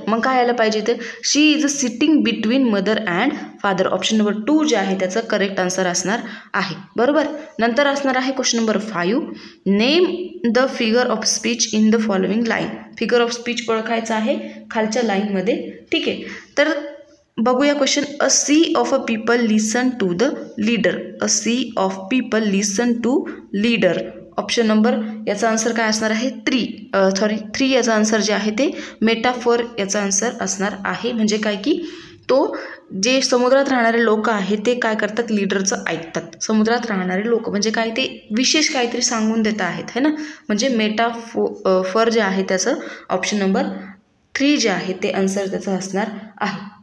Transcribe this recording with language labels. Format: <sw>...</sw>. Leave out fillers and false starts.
<mr>मग काय यायला पाहिजे तर</mr> <en>She is a sitting between mother and father.</en> <mr>Option number 2 जे आहे त्याचं करेक्ट आन्सर असणार आहे, बरोबर. नंतर असणार आहे</mr> <en>Question number 5. Name the figure of speech in the following line.</en> <mr>Figure of speech ओळखायचं आहे खालच्या लाईनमध्ये. ठीक आहे, तर बघूया question.</mr> <en>A sea of a people listen to the leader. A sea of people listen to leader.</en> <mr>Option number याचा answer काय असणार आहे, 3 याचा आन्सर जे आहे ते मेटाफोर याचा आन्सर असणार आहे. म्हणजे काय की तो जे समुद्रात राहणारे लोक आहेत ते काय करतात, लीडरचं ऐकतात. समुद्रात राहणारे लोक म्हणजे काय, ते विशेष काहीतरी सांगून देत आहेत है ना, म्हणजे मेटाफोर जे आहे त्याचं ऑप्शन नंबर 3 जे आहे ते आन्सर त्याचं असणार आहे.</mr>